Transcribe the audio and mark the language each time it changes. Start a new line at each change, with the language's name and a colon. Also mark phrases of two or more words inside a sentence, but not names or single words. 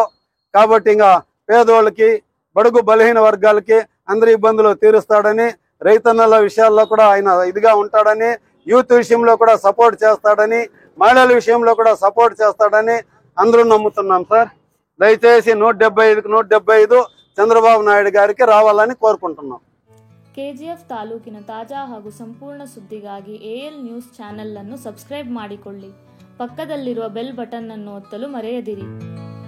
Telugu: కాబట్టి ఇంకా పేదోళ్ళకి, బడుగు బలహీన వర్గాలకి అందరి ఇబ్బందులు తీరుస్తాడని, రైతన్నల విషయాల్లో కూడా ఆయన ఇదిగా ఉంటాడని, యూత్ విషయంలో కూడా సపోర్ట్ చేస్తాడని, మహిళల విషయంలో కూడా సపోర్ట్ చేస్తాడని అందరూ నమ్ముతున్నాం సార్. దయచేసి 175కి 175 చంద్రబాబు నాయుడు గారికి రావాలని కోరుకుంటున్నాం.
Kannada: ಕೆಜಿಎಫ್ ತಾಲೂಕಿನ ತಾಜಾ ಹಾಗೂ ಸಂಪೂರ್ಣ ಸುದ್ದಿಗಾಗಿ ಎಎಲ್ ನ್ಯೂಸ್ ಚಾನೆಲ್ ಅನ್ನು ಸಬ್ಸ್ಕ್ರೈಬ್ ಮಾಡಿಕೊಳ್ಳಿ. ಪಕ್ಕದಲ್ಲಿರುವ ಬೆಲ್ ಬಟನ್ ಅನ್ನು ಒತ್ತಲು ಮರೆಯದಿರಿ.